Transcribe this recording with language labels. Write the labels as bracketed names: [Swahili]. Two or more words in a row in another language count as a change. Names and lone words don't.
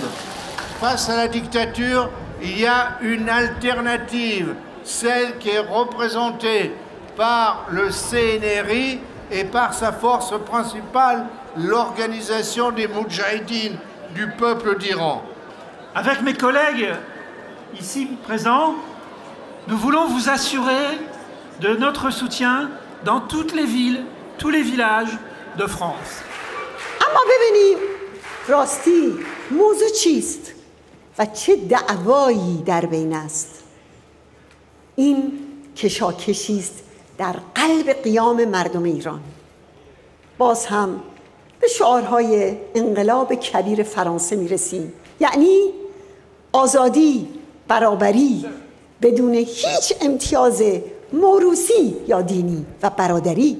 [French] Face à la dictature, il y a une alternative, celle qui est représentée par le CNRI et par sa force principale, l'organisation des Moudjahidines du peuple d'Iran. Avec mes collègues ici présents, nous voulons vous assurer de notre soutien dans toutes les villes, tous les villages de France. [Persian] اما ببینیم راستی موضوع چیست و چه دعوایی در بین است. این کشاکشی است در قلب قیام مردم ایران. باز هم به شعارهای انقلاب کبیر فرانسه میرسیم، یعنی آزادی، برابری بدون هیچ امتیاز موروثی یا دینی و برادری.